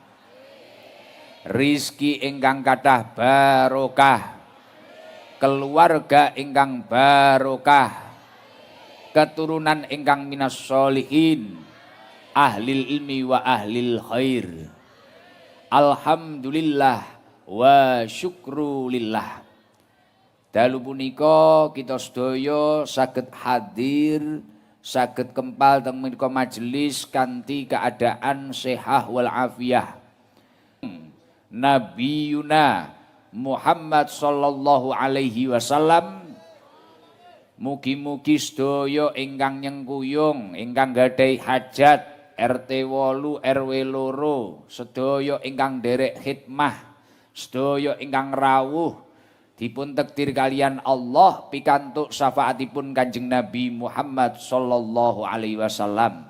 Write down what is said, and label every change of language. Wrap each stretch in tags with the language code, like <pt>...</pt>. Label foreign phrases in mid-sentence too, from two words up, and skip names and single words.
<jv>rizki ingkang kathah barokah, keluarga ingkang barokah, keturunan ingkang</jv> <ar>من الصالحين أهل العلم وأهل الخير. الحمد لله والشكر لله.</ar> <jv>Dalu punika kita sedaya saged hadir, saged kempal teng menika majelis kanthi keadaan sehat</jv> <ar>والعافية. نبينا محمد صلى الله عليه وسلم</ar> <jv>mugi-mugi sedaya ingkang nyengkuyung, ingkang gadhahi hajat RT 8 RW 2, sedaya ingkang derek khidmah, sedaya ingkang rawuh dipun takdir kalian Allah pikantuk syafaatipun Kanjeng Nabi Muhammad</jv> <ar>صلى الله عليه وسلم.</ar>